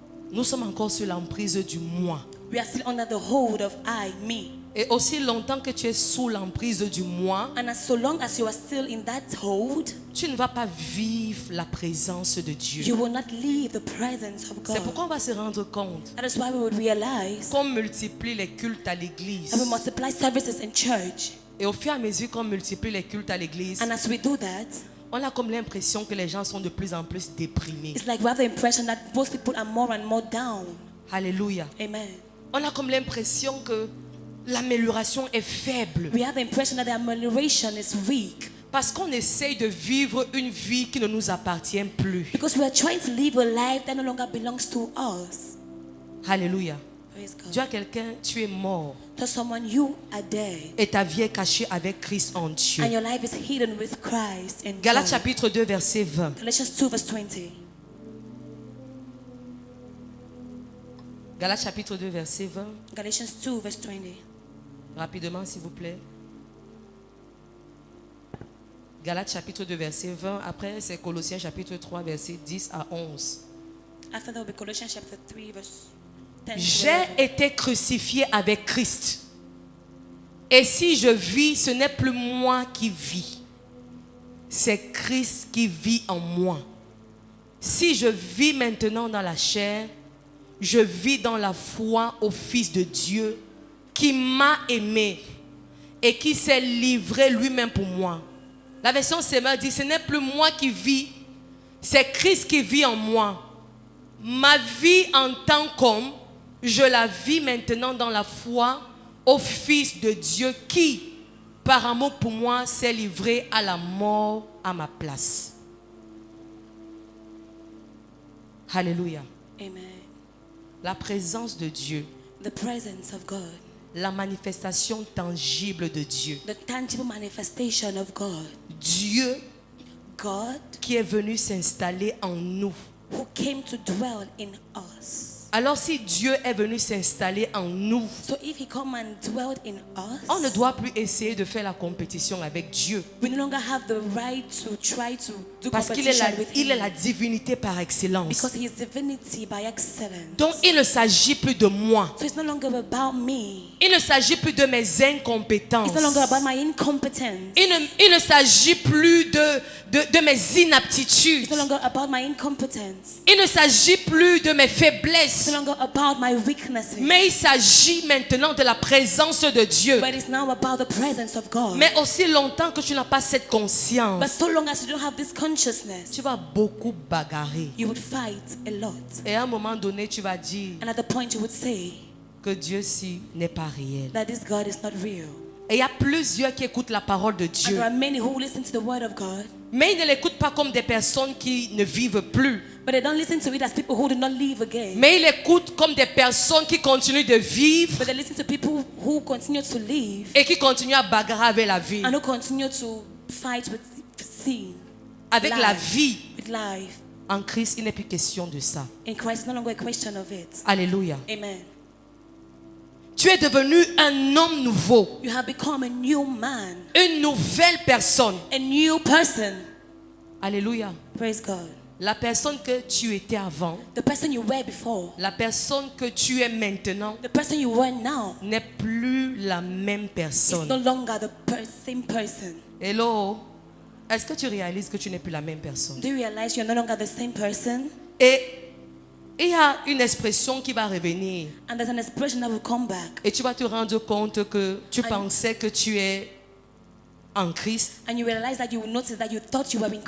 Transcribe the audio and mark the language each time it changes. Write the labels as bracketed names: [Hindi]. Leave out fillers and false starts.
[French] nous sommes encore sur l'emprise du moi. [English] we are still under the hold of I, me. [French] Et aussi longtemps que tu es sous l'emprise du moi, [English] And as so long as you are still in that hold, [French] tu ne vas pas vivre la présence de [English] you [French] Dieu. [English] will not leave the presence of [French] C'est [English] God. [French] pourquoi on va se rendre compte [English] That is why we would realize [French] qu'on multiplie les cultes à l'église. [English] and we multiply services in church. [French] Et au fur et à mesure qu'on multiplie les cultes à l'église, [English] And as we do that, [French] on a comme l'impression que les gens sont de plus en plus déprimés. [English] it's like we have the impression that most people are more and more down. [French] Alléluia. [English] Amen. [French] On a comme l'impression que l'amélioration est faible. [English] We have the impression that the amelioration is weak [French] Parce qu'on essaye de vivre une vie qui ne nous appartient plus. [English] because we are trying to live a life that no longer belongs to us. [French] Alléluia. [English] Praise God. [French] Dis à quelqu'un, tu es mort. [English] Tell someone you are dead [French] Et ta vie est cachée avec Christ en Dieu. [English] and your life is hidden with Christ in [French] Galates [English] God. [French] chapitre 2 verset 20. [English] Galatians 2 verse 20. [French] Galates chapitre 2 verset 20. [English] Galatians 2 verse 20. [French] Rapidement s'il vous plaît. Galates chapitre 2 verset 20. Après c'est Colossiens chapitre 3 verset 10 à 11. [English] After that will be Colossians chapter 3 verse 10 to [French] J'ai [English] 11. [French] été crucifié avec Christ. Et si je vis, ce n'est plus moi qui vis. C'est Christ qui vit en moi. Si je vis maintenant dans la chair, je vis dans la foi au Fils de Dieu qui m'a aimé et qui s'est livré lui-même pour moi. La version Semeur dit, ce n'est plus moi qui vis, c'est Christ qui vit en moi. Ma vie en tant qu'homme, je la vis maintenant dans la foi au Fils de Dieu qui, par amour pour moi, s'est livré à la mort à ma place. Alléluia. [English] Amen. [French] La présence de Dieu, [English] The presence of God, [French] la manifestation tangible de Dieu. [English] the tangible manifestation of God. [French] Dieu [English] God [French] qui est venu s'installer en nous. [English] who came to dwell in us. [French] Alors si Dieu est venu s'installer en nous, [English] So if he come and dwelled in [French] on ne [English] us, [French] doit plus essayer de faire la compétition avec Dieu. [English] we no longer have the right to try to do [French] Parce qu'il est [English] competition with [French] il est [English] him. [French] la divinité par excellence. [English] Because he is divinity by excellence. [French] Donc il ne s'agit plus de moi. [English] So it's no longer about me. [French] Il ne s'agit plus de mes incompétences. [English] It's no longer about my incompetence. [French] Il ne s'agit plus de mes [English] It's [French] inaptitudes. [English] no longer about my incompetence. [French] Il ne s'agit plus de mes [English] It's [French] faiblesses. [English] no longer about my weaknesses. [French] Mais il s'agit maintenant de la présence de Dieu. [English] But it's now about the presence of God. [French] Mais aussi longtemps que tu n'as pas cette conscience, [English] But so long as you don't have this consciousness, [French] tu vas beaucoup bagarrer. [English] you would fight a lot. [French] Et à un moment donné, tu vas dire [English] And at the point you would say [French] que Dieu-ci n'est pas réel. [English] that this God is not real. [French] Et il y a plusieurs qui écoutent la parole de [English] And [French] Dieu. [English] there are many who listen to the word of God, [French] Mais ils ne l'écoutent pas comme des personnes qui ne vivent plus. [English] but they don't listen to it as people who do not live again. [French] Mais ils l'écoutent comme des personnes qui continuent de vivre [English] But they listen to people who continue to live [French] et qui continuent à bagarrer avec la vie. [English] and who continue to fight with sin. [French] Avec la [English] Life. [French] vie. [English] With life. [French] En Christ, il n'est plus question de ça. [English] In Christ, it's no longer a question of it. [French] Alléluia. [English] Amen. [French] Tu es devenu un homme nouveau. [English] You have become a new man, [French] Une nouvelle personne. [English] a new person. [French] Alléluia. [English] Praise God. [French] La personne que tu étais avant, [English] The person you were before, [French] la personne que tu es maintenant, [English] the person you were now, [French] n'est plus la même [English] is no [French] personne. [English] longer the same person. Hello? [French] Est-ce que tu réalises que tu n'es plus la même personne? [English] Do you realize you're no longer the same person? [French] Et il y a une expression qui va revenir. [English] And there's an expression that will come back. [French] Et tu vas te rendre compte que tu pensais que tu es en Christ, [English] And you realize that you will notice that you thought you were in